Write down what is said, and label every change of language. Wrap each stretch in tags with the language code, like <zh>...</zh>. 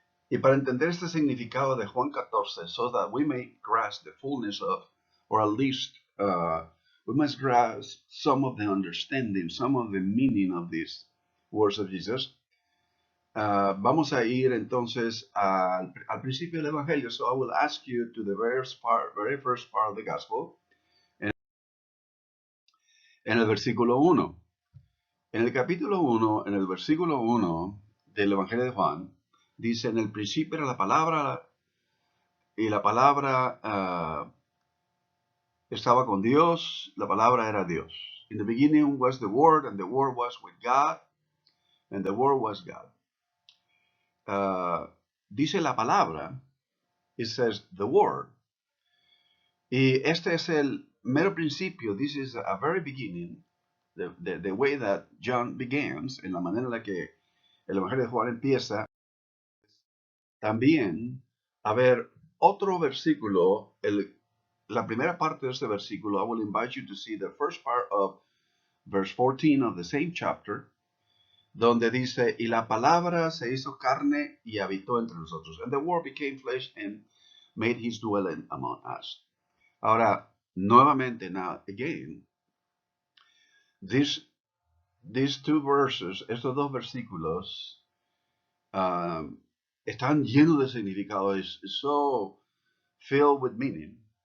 <es>Y para entender este significado de Juan 14,</es> <en>so that we may grasp the fullness of, or at least we must grasp some of the understanding, some of the meaning of these words of Jesus.</en> <es>Vamos a ir entonces al principio del Evangelio.</es> <en>So I will ask you to the very first part of the Gospel,</en> <es>en el versículo 1. En el capítulo 1, en el versículo 1 del Evangelio de Juan, dice, en el principio era la palabra, y la palabra estaba con Dios, la palabra era Dios.</es> <en>In the beginning was the Word, and the Word was with God, and the Word was God.</en> <es>Dice la palabra,</es> <en>it says the Word.</en> <es>Y este es el mero principio,</es> <en>this is a very beginning, the way that John begins,</en> <es>en la manera en la que el Evangelio de Juan empieza. También, a ver, otro versículo, la primera parte de este versículo,</es> <en>I will invite you to see the first part of verse 14 of the same chapter,</en> <es>donde dice, y la palabra se hizo carne y habitó entre nosotros.</es> <en>And the word became flesh and made his dwelling among us.</en> <es>Ahora, nuevamente,</es> <en>now again, these two verses,</en> <es>estos dos versículos, están llenos de significado.</es> <en>It's so filled with meaning.</en>